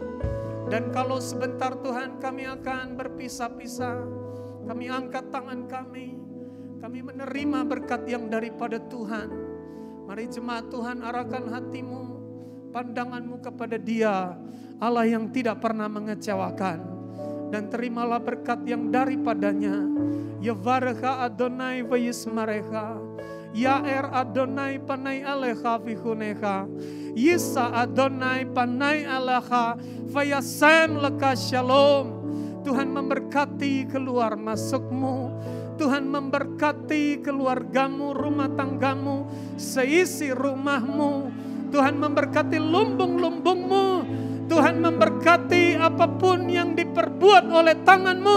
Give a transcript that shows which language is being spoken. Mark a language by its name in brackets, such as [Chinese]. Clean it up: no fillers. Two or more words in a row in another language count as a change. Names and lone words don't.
[Indonesian] Dan kalau sebentar Tuhan kami akan berpisah-pisah, kami angkat tangan kami menerima berkat yang daripada Tuhan. Mari jemaat Tuhan, arahkan hatimu, pandanganmu kepada Dia, Allah yang tidak pernah mengecewakan, dan terimalah berkat yang daripadanya. [Hebrew] יברכך אדני וישמרך יאר אדני פניו אליך ויחנך ישא אדני פניו אליך וישם לך שלום. [Indonesian] Tuhan memberkati keluar masukmu, Tuhan memberkati keluargamu, rumah tanggamu, seisi rumahmu. Tuhan memberkati lumbung-lumbungmu. Tuhan memberkati apapun yang diperbuat oleh tanganmu.